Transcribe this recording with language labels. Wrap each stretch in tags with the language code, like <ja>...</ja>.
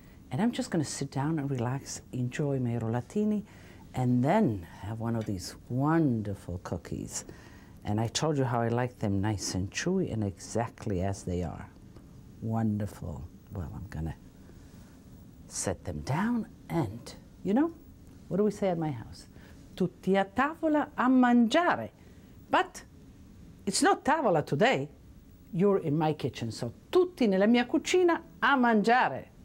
<en>And I'm just going to sit down and relax, enjoy my rolatini, and then have one of these wonderful cookies. And I told you how I like them nice and chewy and exactly as they are. Wonderful. Well, I'm going to set them down and, you know, what do we say at my house?</en> <it>Tutti a tavola a mangiare.</it> <en>But it's not tavola today. You're in my kitchen, so</en> <it>tutti nella mia cucina a mangiare.</it>